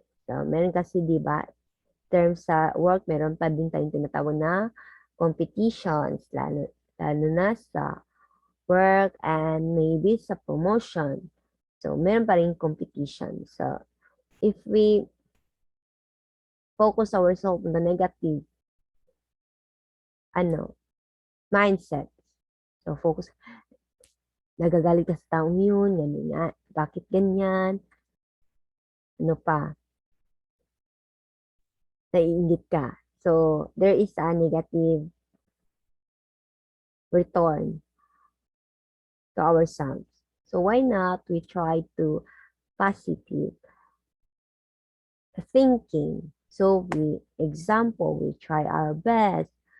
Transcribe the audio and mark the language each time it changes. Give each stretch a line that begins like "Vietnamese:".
Filipino: So, meron kasi, di ba, terms sa work, meron pa din tayong tinatawag na competitions, lalo na sa work and maybe sa promotion.
English: So,
Filipino: meron pa rin
English: competition. So, if we focus ourselves on the negative, mindset.
Filipino: So, focus, nagagalit ka sa taong yun, ganyan nga, bakit ganyan, ano pa, naiingit ka.
English: So, there is a negative return to ourselves. So, why not we try to positive thinking? So, we try our best.